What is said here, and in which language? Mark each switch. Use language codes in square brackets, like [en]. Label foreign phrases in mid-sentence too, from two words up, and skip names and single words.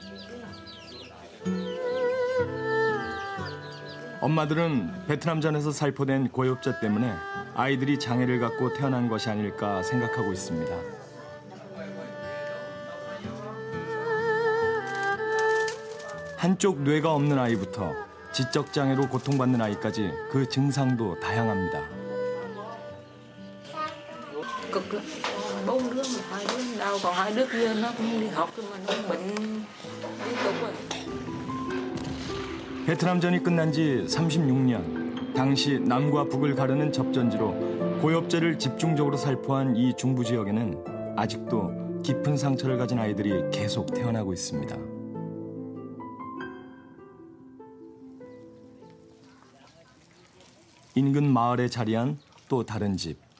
[ko] 엄마들은 베트남전에서 살포된 고엽제 때문에 아이들이 장애를 갖고 태어난 것이 아닐까 생각하고 있습니다. 한쪽 뇌가 없는 아이부터 지적 장애로 고통받는 아이까지 그 증상도 다양합니다. [vi] Cực lắm. 4 đứa mà 2 đứa đau, còn 2 đứa kia nó cũng đi học nhưng mà nó bệnh liên tục rồi. [ko] 베트남전이 끝난 지 36년. 당시 남과 북을 가르는 접전지로 고엽제를 집중적으로 살포한 이 중부 지역에는 아직도 깊은 상처를 가진 아이들이 계속 태어나고 있습니다. 인근 마을에 자리한 또 다른 집.